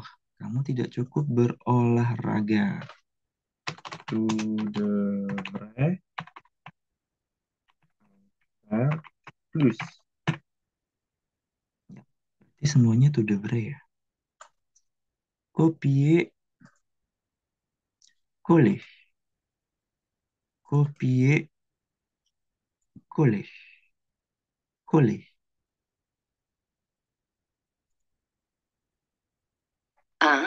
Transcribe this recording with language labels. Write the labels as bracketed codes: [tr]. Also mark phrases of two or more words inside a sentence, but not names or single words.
[id] Kamu tidak cukup berolahraga. [fr] Tu devrais faire plus. [id] Ya, berarti semuanya [fr] tu devrais [id] ya. [fr] Copier, coller. Copier, coller. Coller. 1.